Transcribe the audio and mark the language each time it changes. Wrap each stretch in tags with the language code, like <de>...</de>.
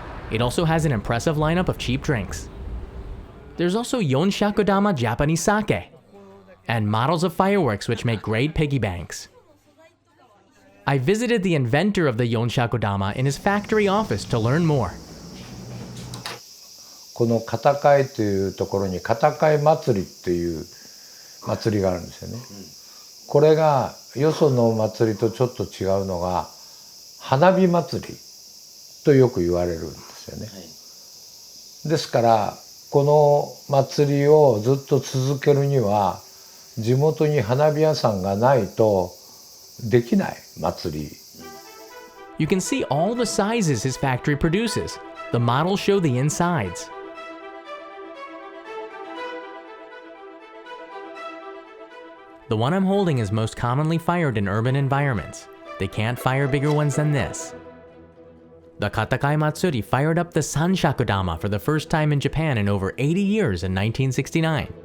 <en>It also has an impressive lineup of cheap drinks. There's also Yonshakudama Japanese sake, and models of fireworks which make great piggy banks. I visited the inventor of the Yonshakudama in his factory office to learn more.</en> <ja>この片貝というところにKatakai Matsuriという祭りがあるんですよね。これがよその祭りとちょっと違うのが花火祭りとよく言われるんですよね。ですからこの祭りをずっと続けるには地元に花火屋さんがないとできない祭り。</ja> <en>You can see all the sizes his factory produces. The models show the insides. The one I'm holding is most commonly fired in urban environments. They can't fire bigger ones than this. The Katakai Matsuri fired up the Yonshakudama for the first time in Japan in over 80 years in 1969.</en>